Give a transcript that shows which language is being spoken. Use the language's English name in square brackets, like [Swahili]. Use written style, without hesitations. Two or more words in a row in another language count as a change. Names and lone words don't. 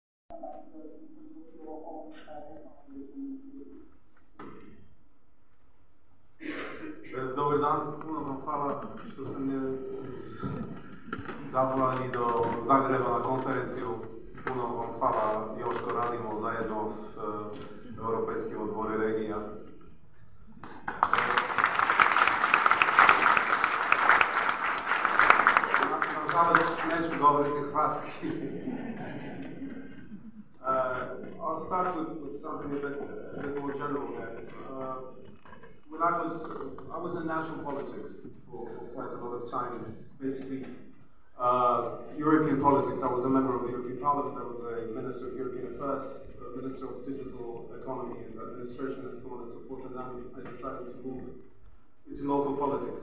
[Croatian] Dobar dan, puno vam hvala što ste me zavolali do Zagreba na konferenciju. Puno vam hvala još što radimo zajedno v Europejskim odboru regija. Nažalost, neću govoriti hrvatski. [English] I'll start with something a bit more general, guys. When I was in national politics for quite a lot of time, basically European politics. I was a member of the European Parliament, I was a Minister of European Affairs, a Minister of Digital Economy and Administration and so on and so forth, and then I decided to move into local politics.